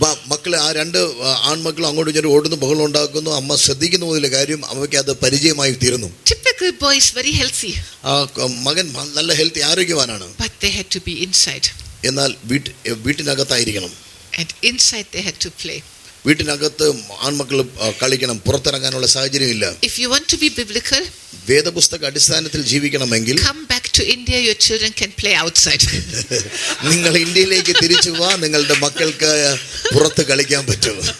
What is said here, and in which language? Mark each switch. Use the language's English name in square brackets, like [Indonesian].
[Malayalam] മക്കളെ, ആ 2 ആൺമക്കളും അങ്ങോട്ടും ഇങ്ങോട്ടും ഓടുന്നു, ബഹളം ഉണ്ടാക്കുന്നു. അമ്മ ശ്രദ്ധിക്കുന്ന പോലുള്ള കാര്യം അവയ്ക്ക് അത് പരിചയമായി തീർന്നു. [English] Typical little boy is very healthy. [Malayalam] മകൻ നല്ല healthy ആരോഗ്യവാനാണ്. [English] But they had to be inside. [Malayalam] എന്നാൽ വീട്ടിനകത്തായിരിക്കണം. [English] And inside they had to play. [Malayalam] വീട്ടിനകത്ത് ആൺമക്കൾ കളിക്കണം, പുറത്തിറങ്ങാനുള്ള സാഹചര്യമില്ല. [English] If you want to be biblical, [Malayalam] വേദപുസ്തക അടിസ്ഥാനത്തിൽ ജീവിക്കണമെങ്കിൽ [English] come back to India, your children can play outside. [Malayalam] നിങ്ങൾ ഇന്ത്യയിലേക്ക് തിരിച്ചു വാ, നിങ്ങളുടെ മക്കൾക്ക് പുറത്ത് കളിക്കാൻ പറ്റും.